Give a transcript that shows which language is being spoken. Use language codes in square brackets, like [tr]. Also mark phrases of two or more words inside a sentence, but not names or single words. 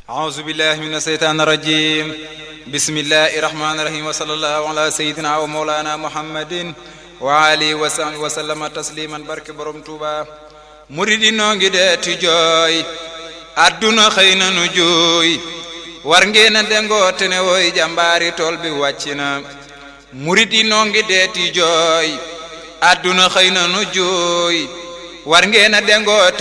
[ar] أعوذ بالله من الشيطان الرجيم بسم الله الرحمن الرحيم وصلى الله على سيدنا ومولانا محمد وعلي وصحبه وسلم تسليما [wo] barke borom Tuuba muridi noo ngi deeti jooy adduna xëy na nu jooy war ngeen a dengoo te ne wooy jàmbaari tool bi wàcc na muridi noo ngi deeti jooy adduna xëy na nu jooy war ngeen a dengoo te